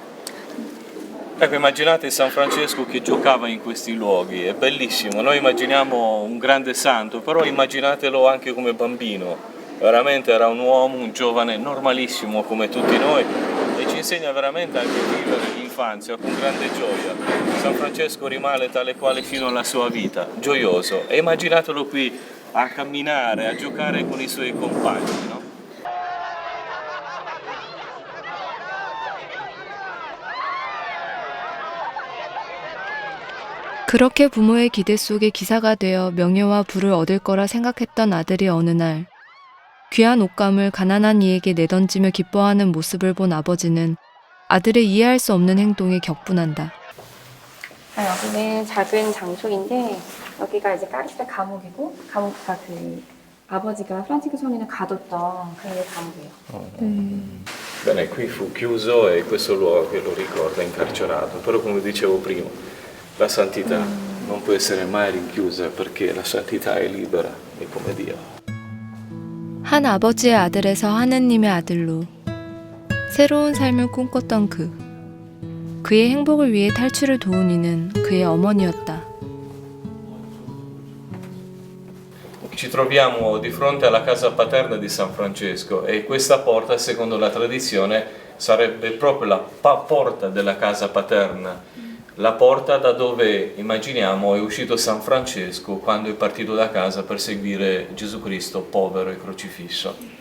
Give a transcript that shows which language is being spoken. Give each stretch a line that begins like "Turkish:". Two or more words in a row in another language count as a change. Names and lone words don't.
Italian: Ecco, immaginate San Francesco che giocava in questi luoghi, è bellissimo, noi immaginiamo un grande santo, però immaginatelo anche come bambino, veramente era un uomo, un giovane normalissimo come tutti noi e ci insegna veramente anche a vivere l'infanzia con grande gioia. San Francesco rimane tale quale fino alla sua vita, gioioso, e immaginatelo qui a camminare, a giocare con i suoi compagni, no?
Korean: 그렇게 부모의 기대 속에 기사가 되어 명예와 부를 얻을 거라 생각했던 아들이 어느 날 귀한 옷감을 가난한 이에게 내던지며 기뻐하는 모습을 본 아버지는 아들의 이해할 수 없는 행동에 격분한다. 여기는 작은 장소인데 여기가 이제 까르시아 감옥이고 감옥가 그 아버지가 프란치스코 성인을 가뒀던 그 감옥이에요.
Italian: Bene, qui fu chiuso e questo luogo che lo ricorda incarcerato, però come dicevo prima, la santità non può essere mai rinchiusa perché la santità è libera, è come Dio.
Korean: 한 아버지의 아들에서 하느님의 아들로 새로운 삶을 꿈꿨던 그의 행복을 위해 탈출을 도운 이는 그의 어머니였다.
Italian: Ci troviamo di fronte alla casa paterna di San Francesco e questa porta, secondo la tradizione, sarebbe proprio la porta della casa paterna, la porta da dove, immaginiamo, è uscito San Francesco quando è partito da casa per seguire Gesù Cristo povero e crocifisso.